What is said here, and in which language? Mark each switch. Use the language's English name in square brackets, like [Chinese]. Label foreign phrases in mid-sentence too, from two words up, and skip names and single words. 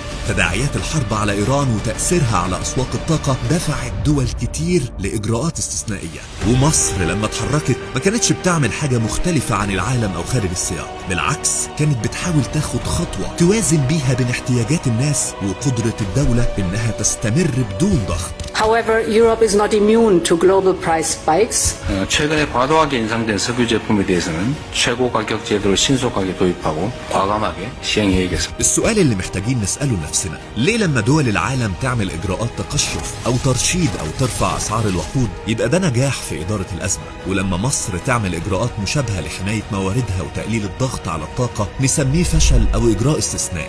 [Arabic] تداعيات الحرب على إيران وتأثيرها على أسواق الطاقة دفعت دول كتير لإجراءات استثنائية. ومصر لما اتحركت ما كانتش بتعمل حاجة مختلفة عن العالم أو خارج السياق، بالعكس كانت بتحاول تاخد خطوة توازن بيها بين احتياجات الناس وقدرة الدولة إنها تستمر بدون ضغط. [English] However, Europe is not immune to global price spikes. [Korean] 최근에 과도하게 인상된 석유 제품에 대해서는 최고 가격 제도를 신속하게 도입하고 과감하게 시행해야겠습니다. [Arabic] السؤال اللي محتاجين نسأله لنفسنا، ليه لما دول العالم تعمل إجراءات تقشف أو ترشيد أو ترفع أسعار الوقود يبقى ده نجاح في إدارة الأزمة، ولما مصر تعمل إجراءات مشابهة لحماية مواردها وتقليل الضغط على الطاقة نسميه فشل أو إجراء استثنائي؟